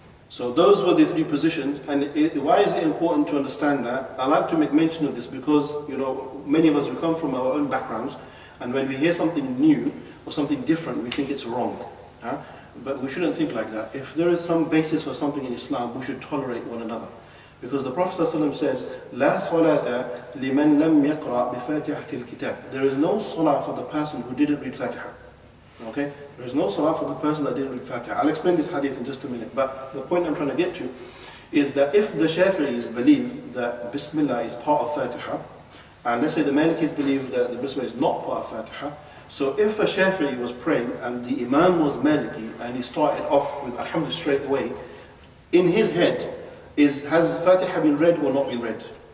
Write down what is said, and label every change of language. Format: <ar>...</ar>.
<en>So those were the three positions, and why is it important to understand that? I like to make mention of this because, you know, many of us, we come from our own backgrounds, and when we hear something new or something different, we think it's wrong. Huh? But we shouldn't think like that. If there is some basis for something in Islam, we should tolerate one another. Because the Prophet ﷺ said,</en> <ar>لا صلاة لمن لم يقرأ بفاتحة الكتاب.</ar> <en>There is no salah for the person who didn't read Fatiha. Okay? There is no salah for the person that didn't read Fatiha. I'll explain this hadith in just a minute. But the point I'm trying to get to is that if the Shafi'is believe that Bismillah is part of Fatiha, and let's say the Malikis believe that the Bismillah is not part of Fatiha, so if a Shafi'i was praying and the Imam was Maliki and he started off with Alhamdulillah straight away, in his head, has Fatiha been read or not been read?</en>